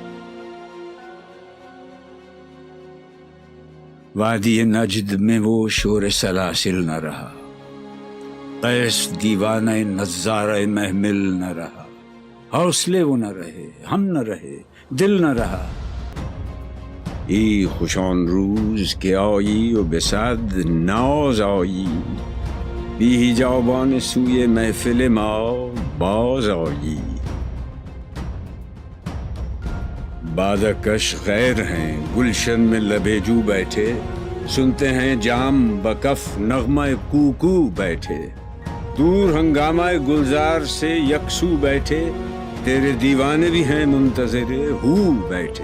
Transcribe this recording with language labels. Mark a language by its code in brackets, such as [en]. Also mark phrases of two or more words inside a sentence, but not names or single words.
[ur] وادی نجد میں وہ شور سلاسل نہ رہا، قیس دیوانہ نظارہ محمل نہ رہا، حوصلے وہ نہ رہے، ہم نہ رہے، دل نہ رہا۔ [fa] ای خوشان روز که آیی و به صد ناز آیی، بی حجابان سوی محفل ما باز آیی۔ [ur] بادکش غیر ہیں گلشن میں لبیجو بیٹھے، سنتے ہیں جام بکف نغمہ کوکو بیٹھے، دور ہنگامہ گلزار سے یکسو بیٹھے، تیرے دیوانے بھی ہیں منتظر ہو بیٹھے۔